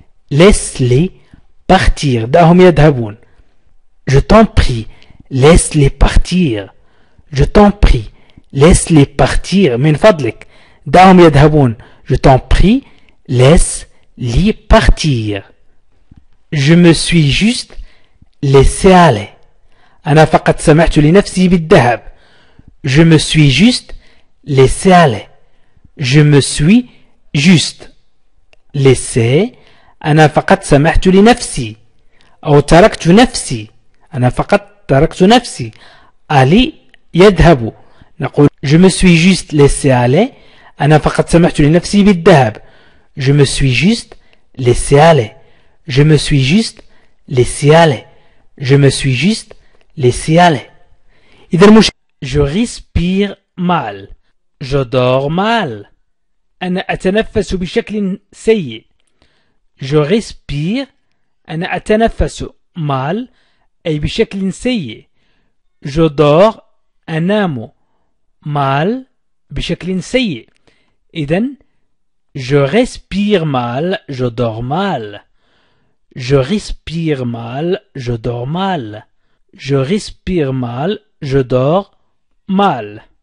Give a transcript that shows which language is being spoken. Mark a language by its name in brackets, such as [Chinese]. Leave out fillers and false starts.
[French] Laisse-les partir. [Arabic] دعهم يذهبون. [French] Je t'en prie. Laisse-les partir. Je t'en prie. Laisse-les partir. [Arabic] من فضلك. دعهم يذهبون. [French] Je t'en prie. Laisse-les partir. Je me suis juste laissé aller. [Arabic] أنا فقط سمحت لنفسي بالذهاب. [French] Je me suis juste laissé aller. Je me suis juste laissé. [Arabic] أنا فقط سمحت لنفسي أو تركت نفسي. أنا فقط تركت نفسي. [French] aller [Arabic] يذهب. نقول [French] je me suis juste laissé aller. [Arabic] أنا فقط سمحت لنفسي بالذهاب. [French] Je me suis juste laissé aller. Je me suis juste laissé aller. Je me suis juste laissé aller. [Arabic] إذا [French] je respire mal. Je dors mal. [Arabic] أنا أتنفس بشكل سيء. [French] Je respire. [Arabic] أنا أتنفس [French] mal [Arabic] أي بشكل سيء. [French] Je dors [Arabic] أنام [French] mal [Arabic] بشكل سيء. إذن [French] je respire mal. Je dors mal. Je respire mal, je dors mal. Je respire mal, je dors mal.